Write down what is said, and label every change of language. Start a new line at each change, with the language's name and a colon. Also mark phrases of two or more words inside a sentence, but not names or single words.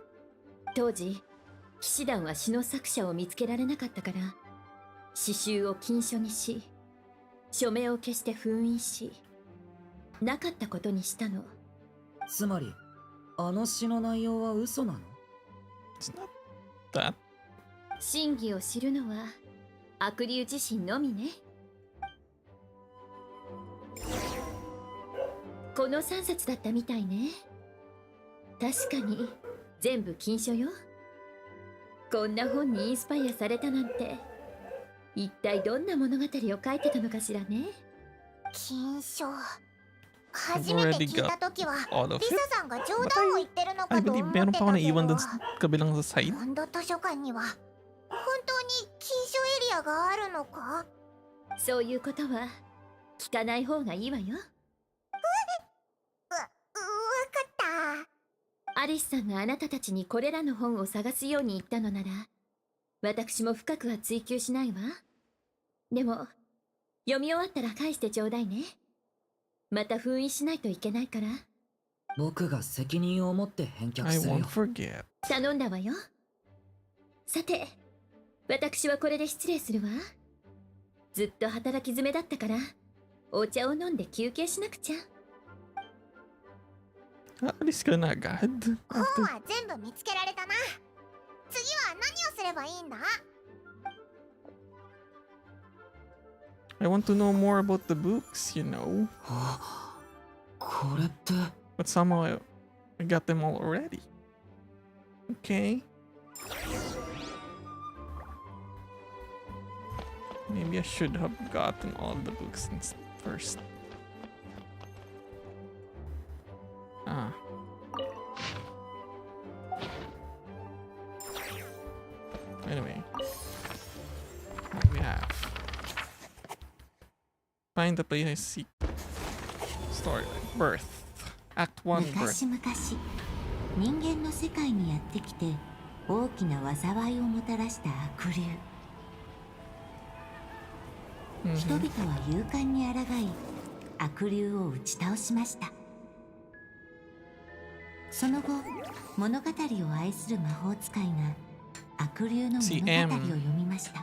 Japanese: 当時騎士団は詩の作者を見つけられなかったから詩集を禁書にし、署名を消して封印し、なかったことにしたの。つまりあの詩の内容は嘘なの？
English: It's not that.
Japanese: 真偽を知るのは悪竜自身のみね。この3冊だったみたいね。確かに全部禁書よ。こんな本にインスパイアされたなんて、一体どんな物語を書いてたのかしらね。禁書。初めて聞いた時はリサさんが冗談を言ってるの
English: I
Japanese: かと思
English: believe
Japanese: ってた
Filipino: meron
Japanese: け
Filipino: pa
Japanese: ど、
Filipino: ako naiwan dun sa kabilang sa side.
Japanese: モンド図書館には本当に禁書エリアがあるのか？そういうことは聞かない方がいいわよ。わかった。アリスさんがあなたたちにこれらの本を探すように言ったのなら、私も深くは追求しないわ。でも読み終わったら返してちょうだいね。また封印しないといけないから。僕が責任を持って返却
English: I
Japanese: する
English: won't
Japanese: よ。
English: forget.
Japanese: 頼んだわよ。さて、私はこれで失礼するわ。ずっと働き詰めだったからお茶を飲んで休憩しなくちゃ。
Filipino: Alis ka na agad.
Japanese: 本
English: After
Japanese: は全部見つけられたな。次は何をすればいいんだ？
English: I want to know more about the books, you know.
Japanese: これって
English: But somehow I got them all already. Okay. Maybe I should have gotten all the books first. Ah. Anyway. What we have? Find the place I seek. Story. Birth. Act 1 birth.
Japanese: 昔々人間の世界にやってきて大きな災いをもたらした悪竜。人々は勇敢に抗い悪竜を打ち倒しました。その後物語を愛する魔法使いが悪竜の物語を読みました。